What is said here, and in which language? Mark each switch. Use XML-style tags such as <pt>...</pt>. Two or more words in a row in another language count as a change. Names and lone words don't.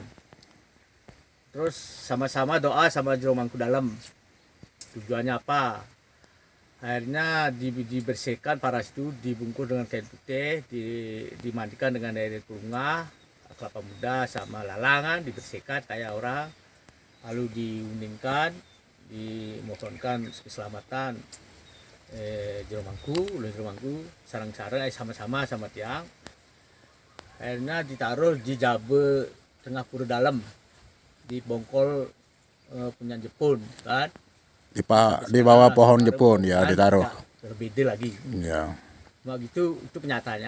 <id>Terus sama-sama doa sama Jeromangku Dalam. Tujuannya apa? Akhirnya dibersihkan paras itu, dibungkus dengan kain putih, dimandikan dengan air bunga, kelapa muda sama lalangan, dibersihkan kayak orang, lalu diuningkan, dimohonkan keselamatan Jeromangku sarang-sarang sama-sama sama tiang. Akhirnya ditaruh di</id> <ban>jabe tengah</ban> <id>Pura Dalam, di bongkol punya Jepun kan. Di bawah pohon Jepun ya ditaruh. Berbeda lagi. Ya. Nah gitu, itu kenyataannya.</id>